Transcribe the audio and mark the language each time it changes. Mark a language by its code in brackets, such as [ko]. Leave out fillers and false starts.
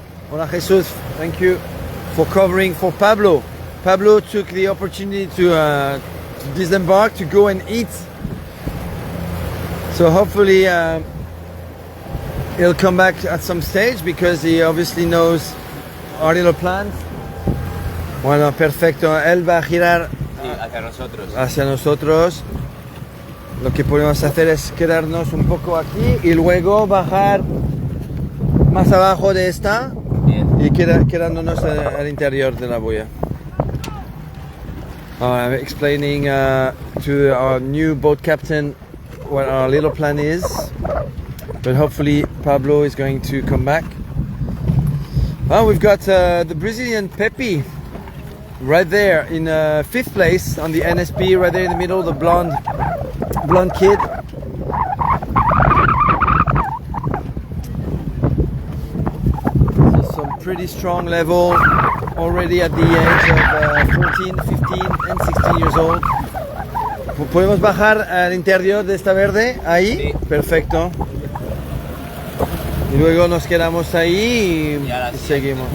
[en] Hola Jesús. Thank you for covering for Pablo. Pablo took the opportunity to disembark, to go and eat. So hopefully he'll come back at some stage, because he obviously knows our little plans. [es] Bueno, perfecto. Él va a girar hacia nosotros. Lo que podemos hacer es quedarnos un poco aquí y luego bajar más abajo de esta. Bien. Y quedándonos al interior de la boya. [en] I'm explaining to our new boat captain what our little plan is, but hopefully Pablo is going to come back. Well, we've got the Brazilian Pepe right there in 5th place on the NSP, right there in the middle, the blonde kid. So some pretty strong level already at the age of 14, 15 and 16 years old. [es] ¿Podemos bajar al interior de esta verde? Ahí, sí. Perfecto. Y luego nos quedamos ahí y seguimos.